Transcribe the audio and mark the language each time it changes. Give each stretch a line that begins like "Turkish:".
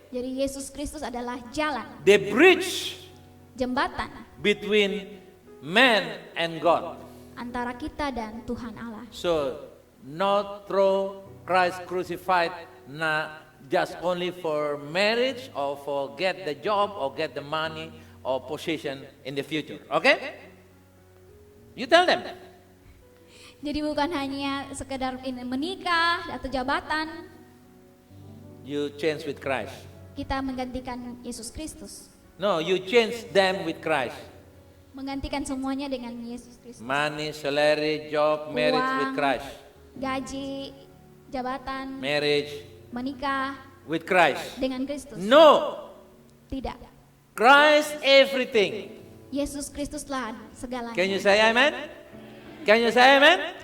Indonesian: Jadi Yesus Kristus adalah jalan,
English: the bridge
Indonesian: jembatan
English: between man and God.
Indonesian: antara kita dan Tuhan Allah.
English: So, not through Christ crucified, not just only for marriage or for get the job or get the money or position in the future. Okay? You tell them.
Indonesian: Jadi bukan hanya sekedar menikah atau jabatan,
English: You change with Christ.
Indonesian: kita menggantikan Yesus Kristus.
English: No, you change them with Christ.
Indonesian: Menggantikan semuanya dengan Yesus Kristus.
English: Money, salary, job, marriage with
Indonesian: Uang,
English: Christ.
Indonesian: gaji, jabatan,
English: Marriage
Indonesian: menikah
English: with Christ.
Indonesian: dengan Kristus.
English: No,
Indonesian: Tidak.
English: Christ everything.
Indonesian: Yesus Kristuslah segalanya.
English: Can you say amen? Can you say amen?